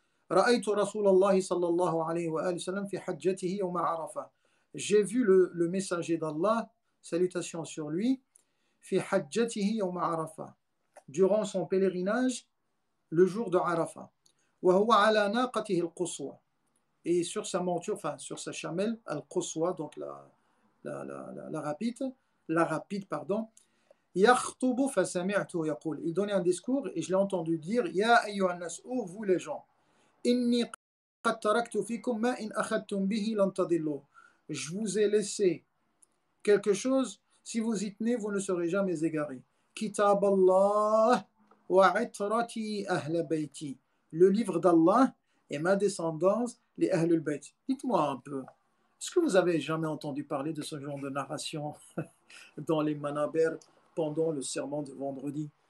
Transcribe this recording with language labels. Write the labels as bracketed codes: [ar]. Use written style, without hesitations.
[ar] رأيت رسول الله صلى الله عليه وآله وسلم في حجته يوم عرفة. [fr] J'ai vu le messager d'Allah, salutations sur lui, [ar] في حجته يوم عرفة, [fr] durant son pèlerinage le jour de Arafat. [ar] وهو على ناقته القصوى, [fr] et sur sa monture, enfin sur sa chamelle, al-Quswa, donc la rapide, pardon. [ar] يخطب فسمعته يقول, [fr] il donnait un discours et je l'ai entendu dire, [ar] يا أيها الناس, [fr] ô vous les gens, [ar] إني قد تركت فيكم ما إن أخذتم به لن تضلوا. [fr] Je vous ai laissé quelque chose, si vous y tenez, vous ne serez jamais égarés. Kitab Allah wa itrati ahl bayti, le livre d'Allah et ma descendance, les Ahlul Bayt. Dites-moi un peu, est-ce que vous avez jamais entendu parler de ce genre de narration dans les Manaber pendant le sermon de vendredi?